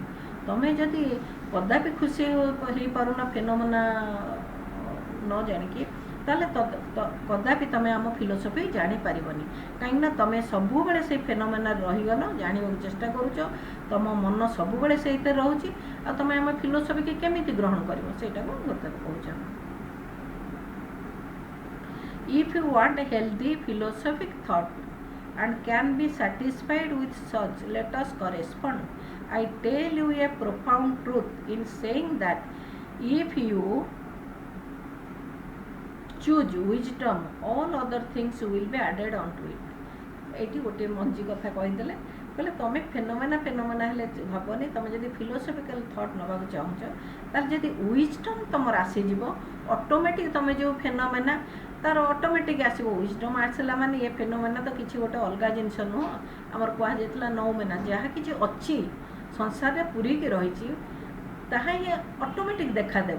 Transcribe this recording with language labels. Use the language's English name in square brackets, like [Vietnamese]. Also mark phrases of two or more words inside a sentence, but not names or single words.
[Odia] ତମେ ଯଦି କଦାପି ଖୁସି ହେଇପାରୁନ ଫେନୋମେନା ନ ଜାଣିକି, ତାହେଲେ କଦାପି ତମେ ଆମ ଫିଲୋସଫି ଜାଣିପାରିବନି। କାହିଁକିନା ତମେ ସବୁବେଳେ ସେଇ ଫେନୋମେନାରେ ରହିଗଲ, ଜାଣିବାକୁ ଚେଷ୍ଟା କରୁଛ, ତମ ମନ ସବୁବେଳେ ସେଇଥିରେ ରହୁଛି, ଆଉ ତମେ ଆମ ଫିଲୋସଫିକି କେମିତି ଗ୍ରହଣ କରିବ, ସେଇଟାକୁ ଗୁରୁଦେବ କହୁଛନ୍ତି। [English] If you want a healthy philosophic thought and can be satisfied with such, let us correspond. I tell you a profound truth in saying that if you choose wisdom, all other things will be added onto it. [Odia] ଏଇଠି ଗୋଟିଏ ମଞ୍ଜି କଥା କହିଦେଲେ, କହିଲେ ତମେ ଫେନୋମେନା ହେଲେ ଭାବନି, ତମେ ଯଦି [English] philosophical thought [Odia] ନେବାକୁ ଚାହୁଁଛ, ତାହେଲେ ଯଦି ୱିଜଡମ୍ ତମର ଆସିଯିବ, ଅଟୋମେଟିକ୍ ତମେ ଯେଉଁ ଫେନୋମେନା ତାର ଅଟୋମେଟିକ୍ ଆସିବ। ୱିଜଡମ୍ ଆସିଲା ମାନେ ଏ ଫେନୋମେନା ତ କିଛି ଗୋଟେ ଅଲଗା ଜିନିଷ ନୁହଁ, ଆମର କୁହାଯାଇଥିଲା ନୌମେନା, ଯାହା କିଛି ଅଛି ସଂସାରରେ ପୁରିକି ରହିଛି ତାହା ହିଁ ଅଟୋମେଟିକ୍ ଦେଖାଦେବ।